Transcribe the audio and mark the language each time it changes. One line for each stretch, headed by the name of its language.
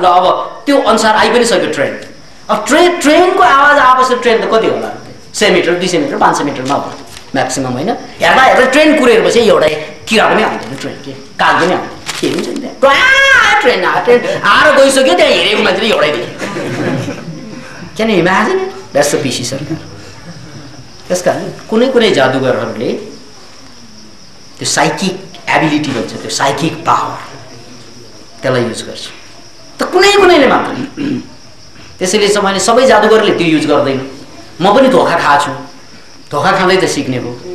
Nepali: ल अब त्यो अनुसार आइ पनि सक्यो ट्रेन। अब ट्रेनको आवाज आएपछि ट्रेन त कति होला, 100 मिटर 200 मिटर 500 मिटरमा हो म्याक्सिमम होइन। हेर्दा हेर्दा ट्रेन कुरेपछि एउटा किरा पनि आउँदैन, ट्रेन के काग पनि आउँदैन, के हुन्छ नि त्यहाँ। ट्रेन आएर गइसक्यो, त्यहाँ हेरेको मान्छेले एउटै देख्यो।
English: Can you imagine, that's the PC सरकार।
Nepali: त्यस कारण कुनै कुनै जादुगरहरूले त्यो साइकिक एबिलिटी भन्छ, त्यो साइकिक पावर, त्यसलाई युज गर्छ। त कुनै कुनैले मात्र। त्यसैले चाहिँ मैले सबै जादुगरले त्यो युज गर्दैन। म पनि धोका खाएको छु, धोका खाँदै त सिक्ने हो।